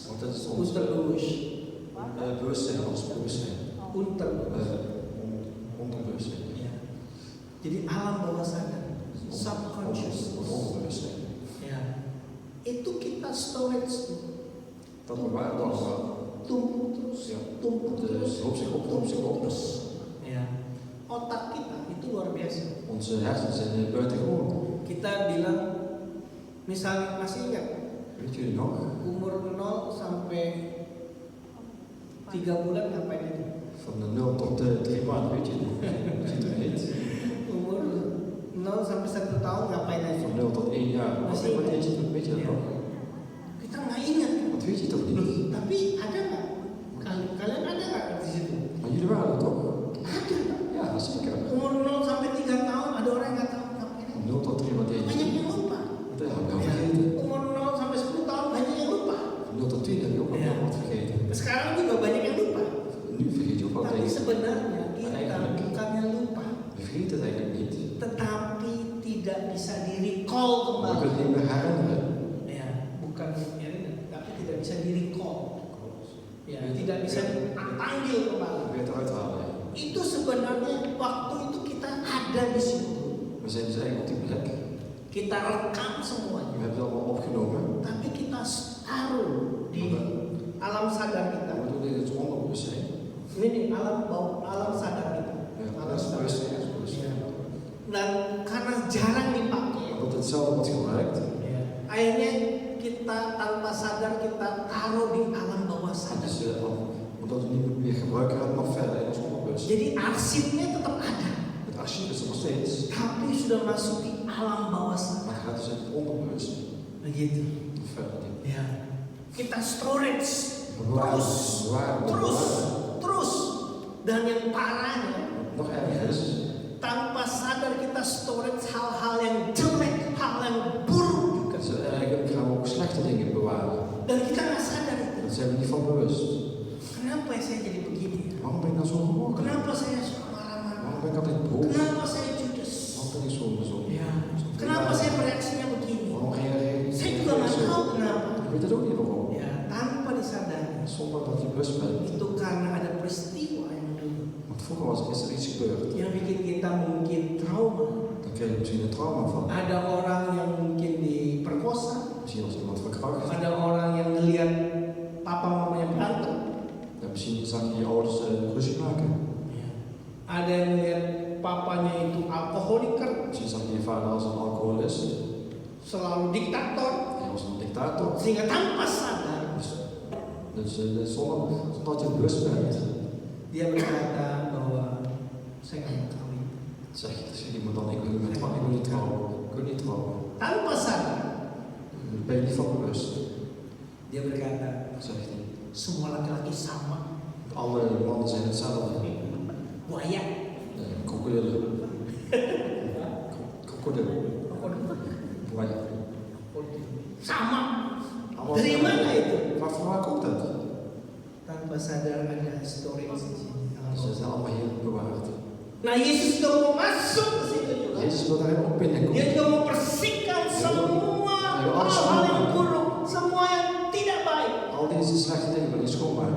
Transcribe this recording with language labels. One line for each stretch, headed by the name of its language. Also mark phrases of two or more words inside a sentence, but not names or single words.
Dutch: Want dat is ons Unterbewusst. bewustzijn, ons bewustzijn. Unterbewusst. Onderbewustzijn.
Indonesian: Ya. Jadi alam bawah sadar.
Dutch: Ons Subconsciousness. onderbewustzijn.
Indonesian: Ya. Itu kita storage
Dutch: Dat bewaren we allemaal.
Indonesian: tumpuk terus,
Dutch: Ja.
Indonesian: tumpuk
Dutch: Dat
Indonesian: terus,
Dutch: hoopt zich op, hoopt zich op.
Indonesian: Ya. Otak kita itu luar biasa.
Dutch: Onze hersenen zijn buitengewoon.
Indonesian: Kita bilang, misalnya masih ingat
Dutch: Weet jullie nog?
Indonesian: umur 0 sampai 3 bulan ngapain aja?
Dutch: Van de 0 tot de 3 maanden, weet je nog? Weet je het niet?
Indonesian: Umur 0 sampai 1 tahun ngapain aja?
Dutch: Van 0 tot 1 jaar. Wat weet je dat? Weet je dat nog?
Indonesian: Kita nggak ingat.
Dutch: Dat weet je toch niet?
Indonesian: Tapi ada nggak? Kalian ada nggak di situ?
Dutch: Maar jullie waren er toch?
Indonesian: Ada.
Dutch: Ja, zeker.
Indonesian: Umur 0 sampai 3 tahun ada orang yang nggak tahu ngapain aja.
Dutch: Van 0 tot 3 wat deed je?
Indonesian: Banyak yang lupa.
Dutch: Dat heb ik al vergeten.
Indonesian: Umur 0 sampai 10 tahun banyak yang lupa.
Dutch: Van 0 tot 10 heb je ook al wat vergeten.
Indonesian: Sekarang juga banyak yang lupa.
Dutch: Nu vergeet je ook al
Indonesian: Tapi
Dutch: dingen.
Indonesian: sebenarnya kita bukannya lupa,
Dutch: Je vergeet het eigenlijk niet.
Indonesian: tetapi tidak bisa di-recall
Dutch: Maar je
Indonesian: kembali.
Dutch: kunt het niet meer herinneren.
Indonesian: Ya, bukan tapi tidak bisa di-recall. Ya, tidak bisa dipanggil kembali.
Dutch: Weer eruit halen.
Indonesian: Itu sebenarnya waktu itu kita ada di situ.
Dutch: We zijn dus eigenlijk op die plek.
Indonesian: Kita rekam
Dutch: We
Indonesian: semuanya.
Dutch: hebben het allemaal opgenomen.
Indonesian: Tapi kita taruh di alam sadar kita.
Dutch: We doen dit in het onderbewustzijn.
Indonesian: Ini nih alam sadar kita.
Dutch: Ja,
Indonesian: Alam
Dutch: dat is
Indonesian: sadar.
Dutch: bewustzijn. Dat is bewustzijn.
Indonesian: Dan karena jarang dipakai,
Dutch: Omdat hetzelfde wordt gebruikt.
Indonesian: akhirnya kita tanpa sadar kita taruh di alam bawah sadar.
Dutch: Dus omdat we niet meer gebruiken, gaat het nog verder in ons onderbewustzijn.
Indonesian: Jadi arsipnya tetap ada,
Dutch: Het archief is er nog steeds.
Indonesian: tapi sudah masuk di alam bawah sadar.
Dutch: Maar het gaat dus in het onderbewustzijn.
Indonesian: Begitu.
Dutch: Nog verder.
Indonesian: Ya. Kita storage
Dutch: Bewaren,
Indonesian: terus,
Dutch: bewaren,
Indonesian: terus,
Dutch: bewaren.
Indonesian: terus. Dan yang parahnya,
Dutch: Nog erger is,
Indonesian: tanpa sadar kita storage hal-hal yang jelek, hal yang buruk juga.
Dutch: dus eigenlijk gaan we ook slechte dingen bewaren.
Indonesian: Dan kita nggak sadar itu.
Dutch: Daar zijn we niet van bewust.
Indonesian: Kenapa ya saya jadi begini?
Dutch: Waarom ben ik nou zo geworden?
Indonesian: Kenapa saya suka marah-marah?
Dutch: Waarom ben ik altijd boos?
Indonesian: Kenapa saya judes?
Dutch: Waarom ben ik zo?
Indonesian: Ya. Kenapa saya bereaksinya begini?
Dutch: Waarom reageer ik
Indonesian: Saya juga nggak
Dutch: zo?
Indonesian: tahu kenapa.
Dutch: Ik weet het ook niet waarom.
Indonesian: Ya, tanpa disadari.
Dutch: Zonder dat je bewust bent.
Indonesian: Itu karena ada peristiwa yang dulu
Dutch: Want vroeger is er iets gebeurd.
Indonesian: yang bikin kita mungkin trauma.
Dutch: Dan krijg je misschien een trauma van.
Indonesian: Ada orang yang mungkin diperkosa.
Dutch: Misschien als iemand verkracht.
Indonesian: Ada orang yang ngelihat papa mamanya berantem.
Dutch: Ja, misschien zag je je ouders ruzie maken.
Indonesian: Ada yang ngelihat papanya itu alkoholiker,
Dutch: Misschien zag je je vader als een alcoholist.
Indonesian: selalu diktator,
Dutch: Hij was een dictator.
Indonesian: sehingga tanpa sadar
Dutch: Dus zonder dat je bewust bent.
Indonesian: dia berkata bahwa saya nggak mau kawin.
Dutch: Zeg je tegen iemand dan, ik wil niet trouwen. Ik wil niet trouwen. Ik wil niet trouwen.
Indonesian: Tanpa sadar
Dutch: Daar ben je niet van bewust.
Indonesian: dia berkata,
Dutch: Zegt hij.
Indonesian: semua laki-laki sama,
Dutch: Alle mannen zijn hetzelfde.
Indonesian: buaya.
Dutch: Krokodillen. Krokodil.
Indonesian: Buaya. Sama.
Dutch: Allemaal
Indonesian: Dari
Dutch: hetzelfde.
Indonesian: mana itu?
Dutch: Maar van waar komt dat?
Indonesian: Tanpa sadar ada storage di sini.
Dutch: Ze zijn allemaal hier bewaard.
Indonesian: Nah Yesus juga mau masuk ke situ juga.
Dutch: Jezus wil daarin ook binnenkomen.
Indonesian: Dia juga membersihkan semua hal-hal yang buruk, semua yang tidak baik.
Dutch: Al deze slechte dingen wil hij schoonmaken.